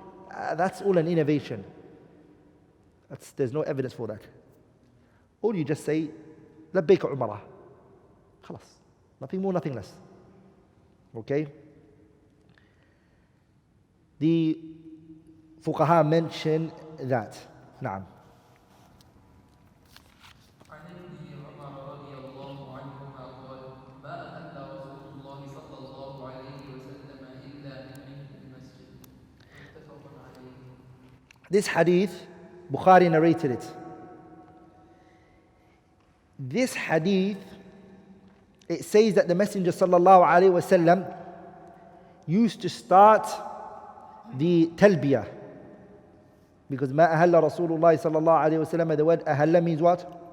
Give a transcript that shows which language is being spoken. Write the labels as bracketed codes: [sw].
[en] That's all an innovation. There's no evidence for that. Or you just say labbaik umrah, khalas, nothing more, nothing less. Okay? The fuqaha mention that. [ar] Naam. عن ابن عمر رضي الله عنهما قال ما أهل رسول الله صلى الله عليه وسلم إلا من عند المسجد متفق عليه. [en] This hadith, Bukhari narrated it. This hadith, it says that the Messenger sallallahu alaihi wasallam used to start the Talbiya, because [ar] ma ahalla Rasulullah [en] sallallahu alaihi wasallam, the word ahalla means what?